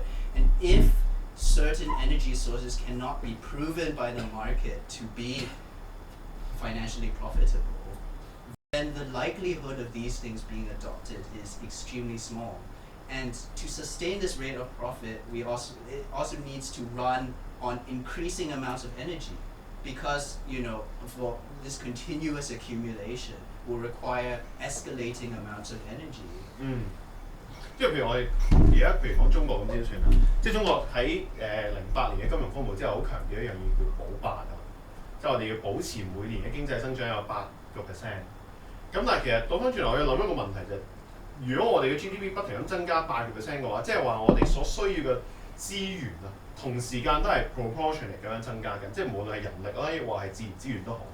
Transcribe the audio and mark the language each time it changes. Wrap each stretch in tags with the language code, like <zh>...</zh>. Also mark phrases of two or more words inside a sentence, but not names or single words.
<en>And if certain energy sources cannot be proven by the market to be financially profitable, then the likelihood of these things being adopted is extremely small. And to sustain this rate of profit, it also needs to run on increasing amounts of energy, because for this continuous accumulation will require escalating amounts of energy.</en> <yue>即係譬如我哋而家譬如講中國咁先算啦，即係中國喺08年嘅金融風暴之後，好強調一樣嘢叫保8啊，即係我哋要保持每年嘅經濟增長有8%。咁但係其實倒翻轉頭，我要諗一個問題就係，如果我哋嘅 GDP 不停咁增加8%嘅話，即係話我哋所需要嘅資源啊，同時間都係 proportionate 咁樣增加緊，即係無論係人力啦，亦或係自然資源都好。</yue>